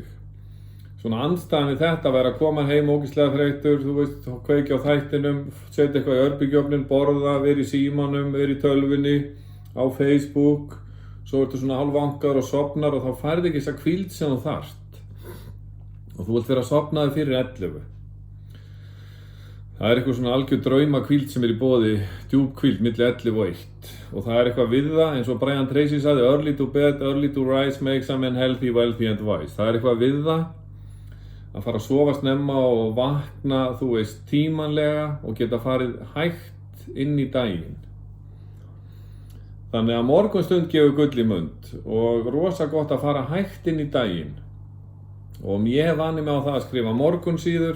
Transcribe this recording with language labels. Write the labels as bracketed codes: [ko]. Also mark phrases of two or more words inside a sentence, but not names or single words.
[is] Svona andstæðan við þetta væri að koma heim ógeðslega þreyttur, þú veist, kveikja á þættinum, setja eitthvað í örbylgjuofninn, borða, vera í símanum, vera í tölvunni, á Facebook, svo ertu svona hálfvankaður og sofnar og þá færðu ekki þessa hvíld sem þú þarft. Og þú vilt vera sofnaður fyrir 11. Það eitthvað svona algjör drauma hvíld sem í boði, djúp hvíld milli 11 og 1. Og það eitthvað við það, eins og Brian Tracy sagði, [en] early to bed, early to rise makes a man healthy, wealthy and wise. [is] Það eitthvað við það, að fara að sofa snemma og vakna, þú veist, tímanlega og geta farið hægt inn í daginn. Þannig að morgunstund gefur gull í mund og rosa gott að fara hægt inn í daginn. Og ég vani mig á það að skrifa morgunsíður.